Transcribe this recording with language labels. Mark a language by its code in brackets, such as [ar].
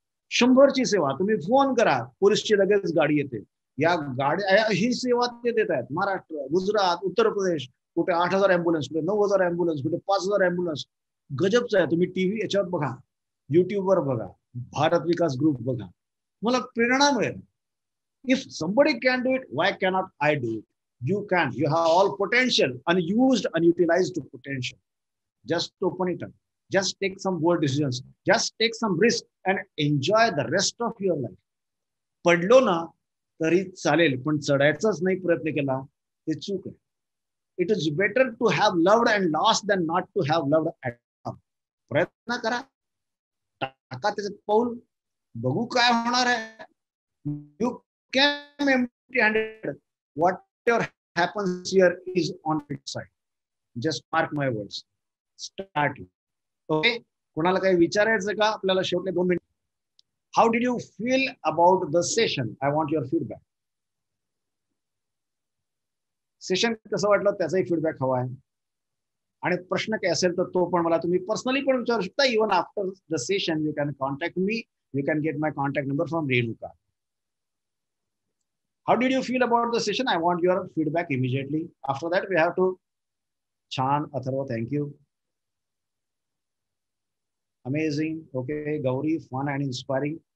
[mr] 100ची सेवा, तुम्ही फोन करा, पोलिसची लगेच गाडी येते. या गाड्या, ही सेवा ते देत आहेत. महाराष्ट्र, गुजरात, उत्तर प्रदेश, कुठे 8,000 अँब्युलन्स, कुठे 9,000 अँब्युलन्स, कुठे 5,000 अँब्युलन्स. गजबचं आहे. तुम्ही टीव्ही याच्यावर बघा, युट्यूबवर बघा, भारत विकास ग्रुप बघा, मला प्रेरणा मिळेल. [en] If somebody can do it, why cannot I do it? You can. You have all potential, unused, unutilized potential. Just open it up. Just take some bold decisions. Just take some risk and enjoy the rest of your life. [mr] पडलो ना तरी चालेल, पण चढायचाच नाही प्रयत्न केला ते चूक आहे. [en] It is better to have loved and lost than not to have loved at all. [mr] प्रयत्न करा, टाका त्याच्यात पाऊल, बघू काय होणार आहे. [en] You came empty-handed. Whatever happens here is on its side. Just mark my words. Start. Okay, [mr] कोणाला काही विचारायचं का आपल्याला शेवटले 2 minute? [en] How did you feel about the session? I want your feedback. [mr] Session कसं वाटलं त्याचाही फीडबॅक हवा आहे. आणि प्रश्न काय असेल तर तो पण मला तुम्ही पर्सनली पण विचारू शकता. [en] Even after the session you can contact me. You can get my contact number from Renuka. How did you feel about the session? I want your feedback immediately. After that, we have to Chan, Atharva, thank you. Amazing. Okay, Gauri, fun and inspiring.